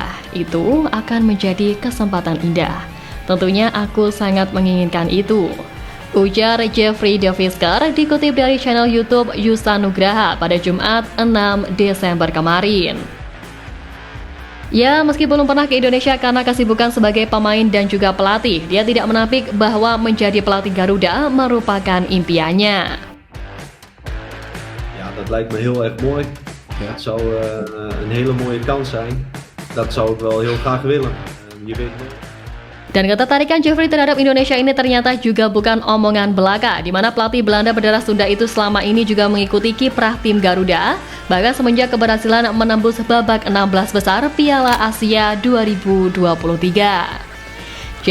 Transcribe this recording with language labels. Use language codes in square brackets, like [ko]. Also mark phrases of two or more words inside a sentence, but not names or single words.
[id] Itu akan menjadi kesempatan indah. Tentunya aku sangat menginginkan itu, ujar Jeffrey de Visker dikutip dari channel YouTube Yusa Nugraha pada Jumat 6 Desember kemarin. Ya, meski belum pernah ke Indonesia karena kesibukan sebagai pemain dan juga pelatih, dia tidak menampik bahwa menjadi pelatih Garuda merupakan impiannya. [nl] Ja, dat lijkt me heel erg mooi. Ja. Het zou een hele mooie kans zijn. Dat zou ik wel heel graag willen. Je weet nooit. [id] Dan ketertarikan Jeffrey terhadap Indonesia ini ternyata juga bukan omongan belaka, di mana pelatih Belanda berdarah Sunda itu selama ini juga mengikuti kiprah tim Garuda, bahkan semenjak keberhasilan menembus babak 16 besar Piala Asia 2023.